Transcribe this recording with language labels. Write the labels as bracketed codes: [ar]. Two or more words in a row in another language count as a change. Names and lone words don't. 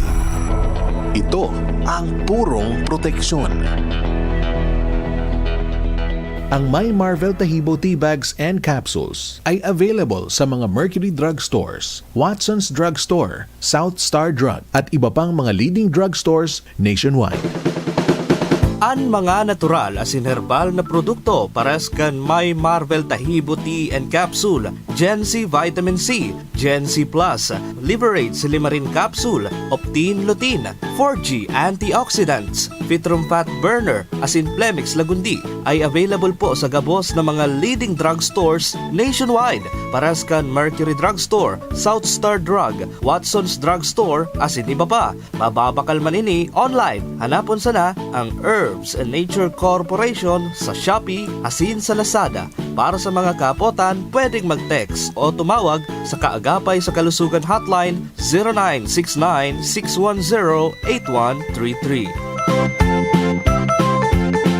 [tl] Ito ang purong proteksyon. Ang My Marvel Tahibo Tea Bags and Capsules ay available sa mga Mercury Drug Stores, Watson's Drug Store, South Star Drug at iba pang mga [en] leading drug stores nationwide. [bik] An mga natural asin herbal na produkto pares kan My Marvel Tahibo Tea and Capsule, Gen C Vitamin C, Gen C Plus, Liberate Silimarin Capsule, Optin Lutein, 4G Antioxidants, Vitrum Fat Burner, asin Plemix Lagundi ay available po sa gabos ng mga [en] leading drug stores nationwide. [bik] Pares kan Mercury Drug Store, South Star Drug, Watson's Drug Store, asin iba pa. Mababakal man ini online. Hanapon sana ang Herbs and Nature Corporation sa Shopee, asin sa Lazada. [tl] Para sa mga kapotan, pwedeng mag-text o tumawag sa Kaagapay sa Kalusugan Hotline 0969-610-8133.